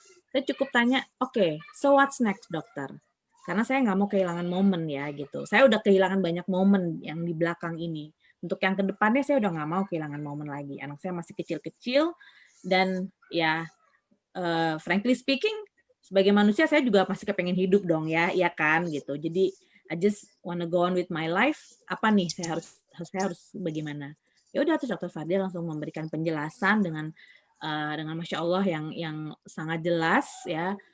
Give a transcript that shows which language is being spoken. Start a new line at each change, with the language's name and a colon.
Indonesian: Saya cukup tanya, oke,
English: so what's next
Indonesian: dokter? Karena saya nggak mau kehilangan momen ya gitu. Saya udah kehilangan banyak momen yang di belakang ini. Untuk yang kedepannya saya udah nggak mau kehilangan momen lagi. Anak saya masih kecil-kecil dan ya
English: frankly speaking,
Indonesian: sebagai manusia saya juga masih kepengen hidup dong ya kan gitu. Jadi
English: I just wanna go on with my life.
Indonesian: Apa nih saya harus bagaimana? Ya udah terus Dokter Fadil langsung memberikan penjelasan dengan Masya Allah yang sangat jelas ya.